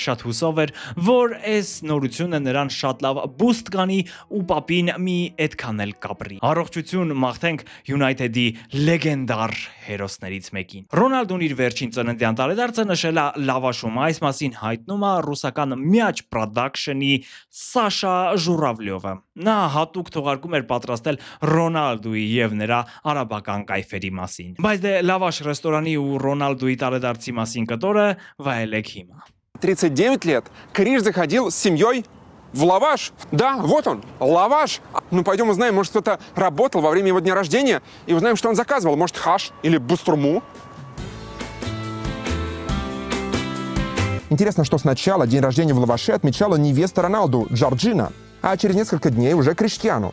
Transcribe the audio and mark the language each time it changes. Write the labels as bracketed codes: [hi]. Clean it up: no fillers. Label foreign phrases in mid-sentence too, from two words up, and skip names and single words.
[hy] շատ հուսով էր, որ այս նորությունը նրան շատ լավ բուստ կանի ու պապին մի այդքան էլ կապրի։ Առողջություն մաղթենք United-ի լեգենդար հերոսներից մեկին։ Ռոնալդոն իր վերջին ծննդյան տարեդարձը նշել է լավաշում։ Այս մասին հայտնում է ռուսական Мяч Production-ի Սաշա Ժուրավլյովը։ Նա հատուկ թողարկում էր պատրաստել Ռոնալդոյի եւ նրա արաբական կայֆերի մասին։ Բայց դե լավաշ ռեստորանի ու Ռոնալդոյի տարեդարձի մասին կտորը վայելեք հիմա։ [ru] 39 лет. Криш заходил с семьей в лаваш. Да, вот он, лаваш. Ну, пойдем узнаем, может, кто-то работал во время его дня рождения, и узнаем, что он заказывал. Может, хаш или буструму. Интересно, что сначала день рождения в лаваше отмечала невеста Роналду, Джорджина, а через несколько дней уже Криштиану.